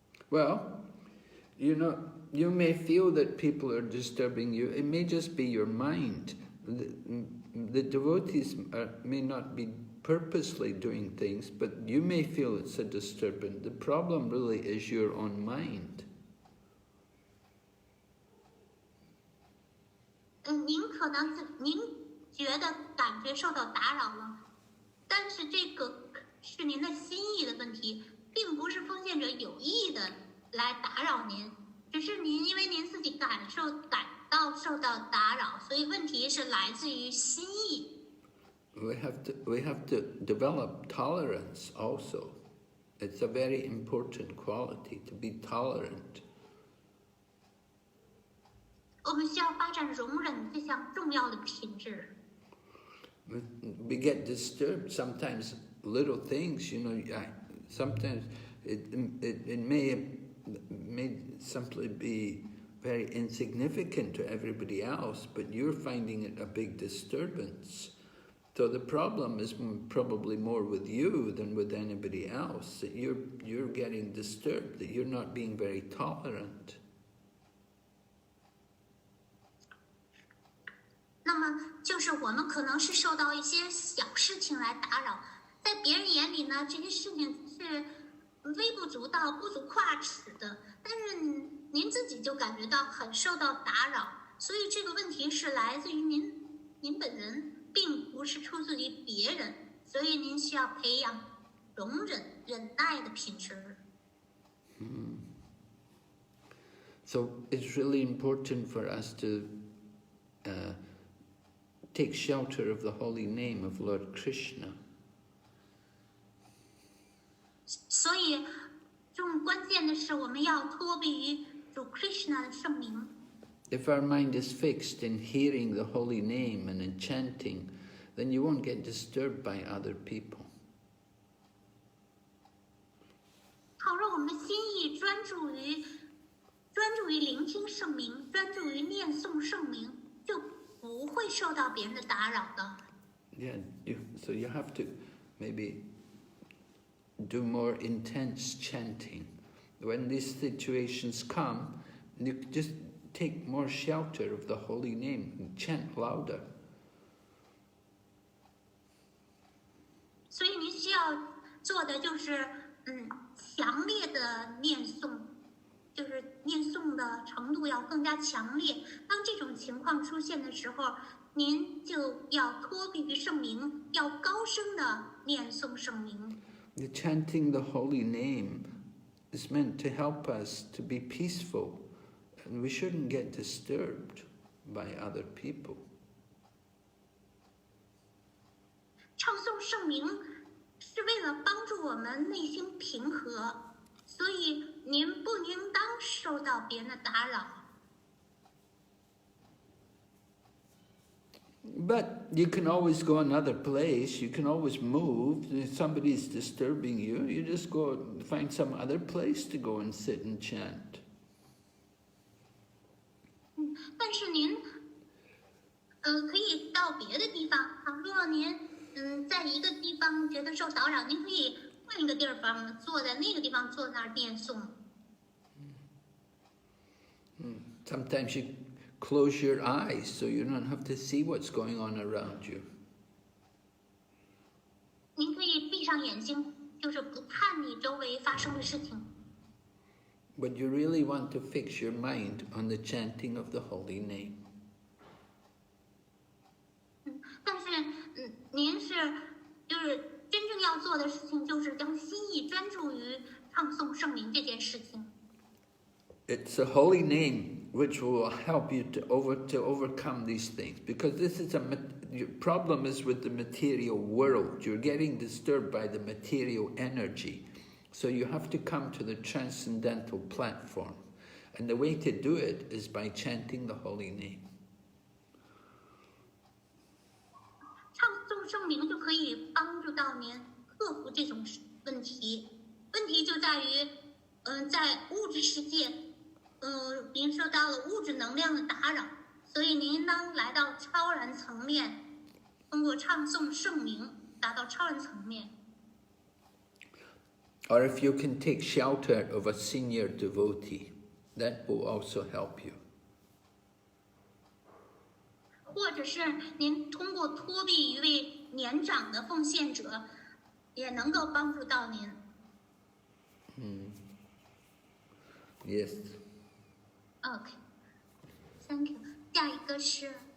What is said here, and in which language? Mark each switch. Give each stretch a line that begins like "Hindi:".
English: Well, you may feel that people are disturbing you. It may just be your mind. The devotees may not be purposely doing things, but you may feel it's a disturbance. The problem really is your own mind.
Chinese: 您可能您觉得感觉受到打扰了，但是这个是您的心意的问题，并不是奉献者有意的来打扰您，只是您因为您自己感到受到打扰，所以问题是来自于心意。
English: We have to develop tolerance also. It's a very important quality to be tolerant.
Chinese: 我们需要发展容忍这项重要的品质。
English: We get disturbed sometimes. Little things, sometimes it may simply be very insignificant to everybody else, but you're finding it a big disturbance. So the problem is probably more with you than with anybody else, that you're getting disturbed, that you're not being very tolerant.
Chinese: 那么就是我们可能是受到一些小事情来打扰，在别人眼里呢，这些事情是微不足道、不足挂齿的，但是您自己就感觉到很受到打扰，所以这个问题是来自于您本人，并不是出自于别人，所以您需要培养容忍、忍耐的品质。
English: So it's really important for us to take shelter of the holy name of Lord Krishna.
Chinese: 所以，重关键的是我们要托庇于主 Krishna 的圣名。
English: If our mind is fixed in hearing the holy name and in chanting, then you won't get disturbed by other people.
Chinese: 倘若我们的心意专注于聆听圣名，专注于念诵圣名，就不会受到别人的打扰的。
English: Yeah, so you have to maybe do more intense chanting. When these situations come, you just take more shelter of the holy name and chant louder.
Chinese: 所以您需要做的就是强烈的念诵，就是念诵的程度要更加强烈。当这种情况出现的时候，您就要托庇于圣名，要高声的念诵圣名。
English: The chanting the holy name is meant to help us to be peaceful, and we shouldn't get disturbed by other people.
Chinese: 唱诵圣名是为了帮助我们内心平和，所以您不应当受到别人的打扰。
English: But you can always go another place, you can always move. If somebody's disturbing you, you just go find some other place to go and sit and chant.
Chinese: 但是您可以到别的地方。倘若您在一个地方觉得受打扰，您可以换一个地方，坐在那个地方坐那儿念诵。
English: Sometimes you close your eyes so you don't have to see what's going on around you.
Chinese: 您可以闭上眼睛，就是不看你周围发生的事情。
English: But you really want to fix your mind on the chanting of the holy name.
Chinese: 但是您就是真正要做的事情，就是将心意专注于唱诵圣名这件事情。
English: It's the holy name which will help you to overcome these things, because this is your problem is with the material world. You're getting disturbed by the material energy, so you have to come to the transcendental platform, and the way to do it is by chanting the holy name.
Chinese: 唱诵圣名就可以帮助到您克服这种问题。问题就在于，在物质世界，您受到了物质能量的打扰，所以您应当来到超然层面，通过唱诵圣名达到超然层面。
English: Or if you can take shelter of a senior devotee, that will also help you.
Chinese: 或者是您通过托庇一位年长的奉献者，也能够帮助到您。
English: Yes. OK，Thank you。
Chinese: 下一个是